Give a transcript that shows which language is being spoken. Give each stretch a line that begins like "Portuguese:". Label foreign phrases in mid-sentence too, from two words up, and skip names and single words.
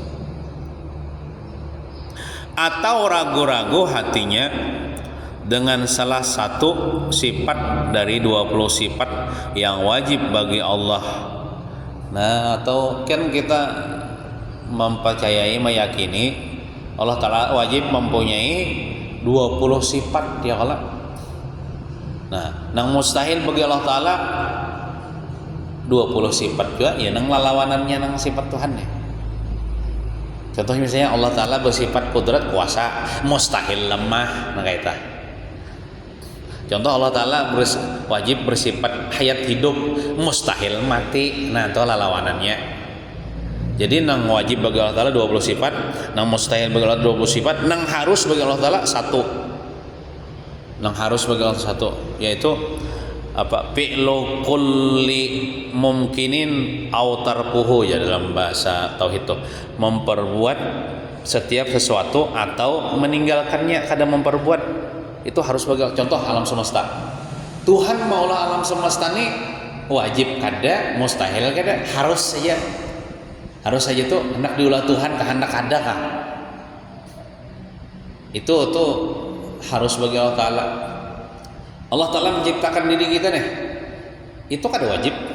Indonesian: Atau ragu-ragu hatinya dengan salah satu sifat dari 20 sifat yang wajib bagi Allah. Nah, atau kan kita mempercayai, meyakini Allah Ta'ala wajib mempunyai 20 sifat ya Allah.
Banjar: Nah, nang mustahil bagi Allah Ta'ala 20 sifat juga ya nang lalawanannya nang sifat Tuhan ya.
Indonesian: Contohnya misalnya Allah Ta'ala bersifat kudrat kuasa, mustahil lemah, nah kayak itu. Contoh Allah Ta'ala wajib bersifat hayat hidup, mustahil mati, nah itu lalawanannya.
Banjar: Jadi nang wajib bagi Allah Ta'ala 20 sifat, nang mustahil bagi Allah 20 sifat, nang harus bagi Allah Ta'ala satu. Nang harus bagi Allah satu, yaitu apa?
Arabic: فعل كل ممكن أو تركه
Indonesian: ya dalam bahasa tauhid itu. Memperbuat setiap sesuatu atau meninggalkannya, kadang memperbuat itu harus bagi contoh alam semesta.
Banjar: Tuhan maulah alam semesta ini wajib kada, mustahil kada, harus saja. Harus saja tuh hendak diulah Tuhan kehendak ada kah?
Indonesian: Itu tuh harus bagi Allah Ta'ala. Allah Ta'ala menciptakan diri kita nih, itu kada wajib.